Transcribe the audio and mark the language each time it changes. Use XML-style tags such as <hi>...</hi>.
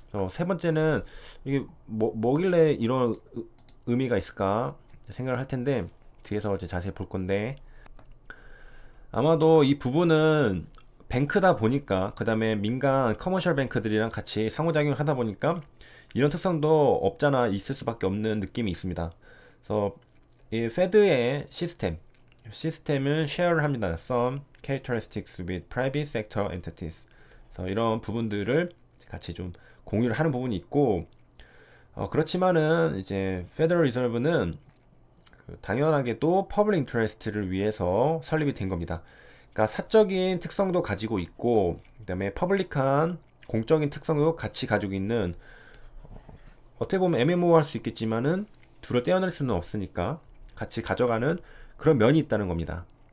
<ko>세 번째는 이게 뭐길래 이런 의미가 있을까 생각을 할 텐데 뒤에서 이제 자세히 볼 건데 아마도 이 부분은 뱅크다 보니까 그 다음에 민간 커머셜 뱅크들이랑 같이 상호작용을 하다 보니까 이런 특성도 없잖아 있을 수밖에 없는 느낌이 있습니다. 그래서 이 페드의 시스템은 쉐어를 합니다.</ko> <en>Some characteristics with private sector entities.</en> <ko>그래서 이런 부분들을 같이 좀 공유를 하는 부분이 있고 그렇지만은 이제 페더럴 리저브는 당연하게도 퍼블릭 인터레스트를 위해서 설립이 된 겁니다. 그러니까 사적인 특성도 가지고 있고 그다음에 퍼블릭한 공적인 특성도 같이 가지고 있는 어떻게 보면 애매모호할 수 있겠지만은 둘을 떼어낼 수는 없으니까 같이 가져가는 그런 면이 있다는 겁니다.</ko>